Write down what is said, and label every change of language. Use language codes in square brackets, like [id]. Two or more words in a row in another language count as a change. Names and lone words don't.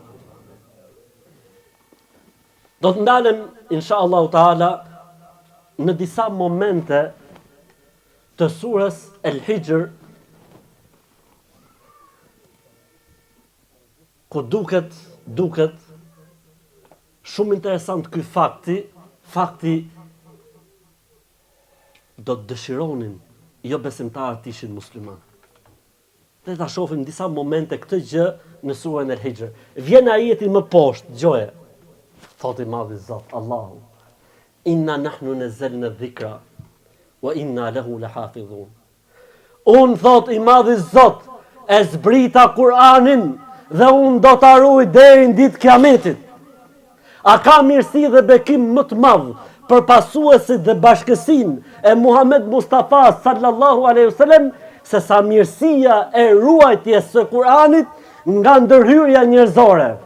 [sq] Do të ndalem, [ar] إن شاء الله تعالى, [sq] në disa momente të surës El Hijr, ku duket shumë interesant ky fakti do të dëshironin jo besimtarët të ishin musliman. Dhe ta shohim disa momente këtë gjë në surën El Hijr. Vjen ajeti më poshtë, dëgjoje. Thotë i Madhi Zot, Allahu, [ar] إنا نحن نزلنا الذكر وإنا له لحافظون. [sq] Unë thot i Madhi Zot, e zbrita Kur'anin dhe unë do të ruaj deri në ditë kiametit. A ka mirësi dhe bekim më të madh për pasuesit dhe bashkësinë e Muhammed Mustafa [ar] صلى الله عليه وسلم [sq] se sa mirësia e ruajtjes së Kuranit nga ndërhyrja njerëzore.